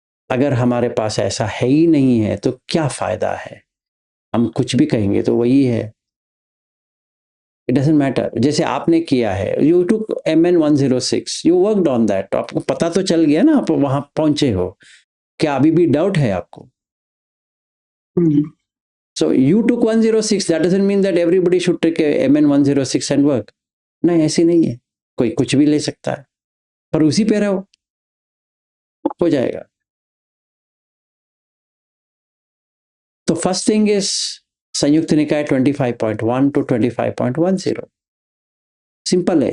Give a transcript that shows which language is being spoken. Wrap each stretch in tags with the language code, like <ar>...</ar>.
<hi>अगर हमारे पास ऐसा है ही नहीं है तो क्या फायदा है, हम कुछ भी कहेंगे तो वही है।</hi> <en>It doesn't matter.</en> <hi>जैसे आपने किया है,</hi> <en>you took MN106, you worked on that,</en> <hi>आपको पता तो चल गया ना, आप वहां पहुंचे हो। क्या अभी भी डाउट है आपको?</hi> <en>So you took 106, that doesn't mean that everybody should take a MN106 and work.</en> <hi>नहीं, ऐसी नहीं है। कोई कुछ भी ले सकता है, पर उसी पे रहो, हो जाएगा। तो</hi> <en>first thing is</en> <hi>संयुक्त निकाय 25.1 to 25.10। सिंपल है।</hi>